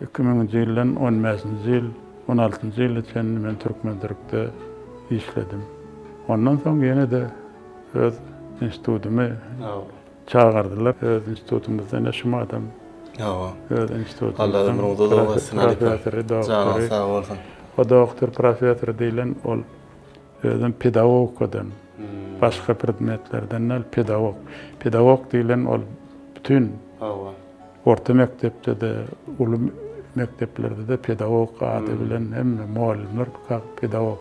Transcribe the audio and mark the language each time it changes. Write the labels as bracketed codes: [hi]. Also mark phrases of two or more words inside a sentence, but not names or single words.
[tk] 2000-nji ýyldan 15-nji ýyl, 16-njy ýyla çenli men Türkmendirikde işledim. Ondan soň ýene de öz institutumy çağırdılar. Öz institutumuzdan yaşamadım. Öz institutumuzdan. Allah ömrüňizi uzak etsin. Doktor, sağ olsun. O doktor, profesör diýilen ol özüm pedagogdan, başga predmetlerden pedagog. Pedagog diýilen ol bütün orta mektepde de, uly mekteplerde de pedagog ady bilen hemme muallimler pedagog.